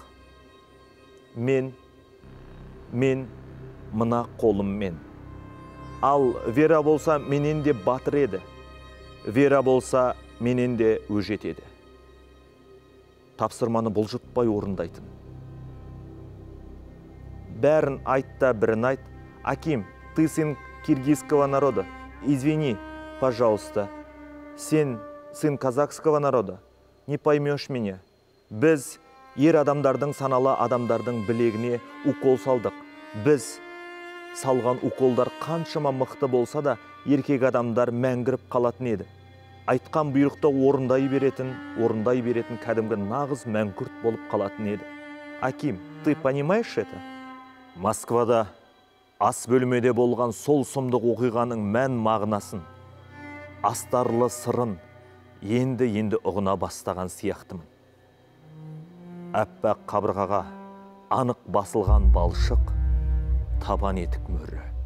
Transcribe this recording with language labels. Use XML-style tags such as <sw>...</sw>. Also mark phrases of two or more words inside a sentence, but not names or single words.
<kk>Мен мына қолыммен. Ал Вера болса менен де батыр еді. Вера болса менен де өжет еді. Тапсырманы бұлжытпай орындайтын. Бәрін айтта бірін айт.</kk> <ru>Аким, ты сын киргизского народа. Извини, пожалуйста. Сен сын казахского народа. Не поймешь меня.</ru> <kk>Біз ер адамдардың саналы адамдардың білегіне укол салдық. Біз салған уколдар қаншама мықты болса да, еркек адамдар мәңгіріп қалатын еді. Айтқан бұйрықты орындай беретін кәдімгі нағыз мәңгүрт болып қалатын еді.</kk> <ru>Аким, ты понимаешь это?</ru> <kk>Москвада ас бөлмеде болған сол сұмдық оқиғаның мән мағынасын, астарлы сырын енді ұғына бастаған сияқтымын. Әппақ қабырғаға анық басылған балшық, табан етік мөрі.</kk>